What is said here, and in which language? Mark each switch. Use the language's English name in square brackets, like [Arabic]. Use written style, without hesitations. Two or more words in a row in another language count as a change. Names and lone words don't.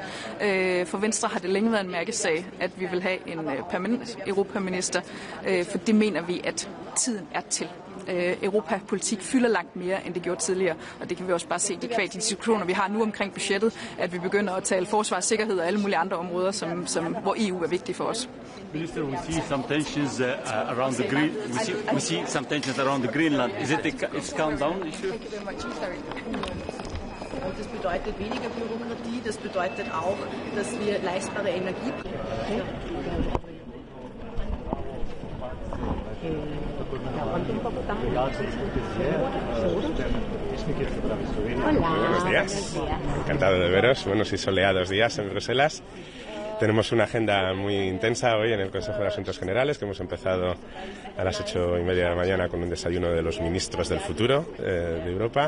[Danish] For Venstre har det længe været en mærkesag, at vi vil have en permanent europaminister, for det mener vi, at tiden er til. Europapolitik fylder langt mere, end det gjorde tidligere, og det kan vi også bare se de diskussioner, vi har nu omkring budgettet, at vi begynder at tale forsvar, sikkerhed og alle mulige andre områder, hvor EU er vigtigt for os. [English] Minister, we see some tensions around the Green. We see some tensions around the Greenland. Is it a countdown issue? [German] Das bedeutet weniger Bürokratie, das bedeutet auch, dass wir leistbare Energie. [Spanish] Buenos días. Encantado de veros. Buenos y soleados días en Bruselas. Tenemos una agenda muy intensa hoy en el Consejo de Asuntos Generales, que hemos empezado a las 8:30 de la mañana con un desayuno de los ministros del futuro de Europa.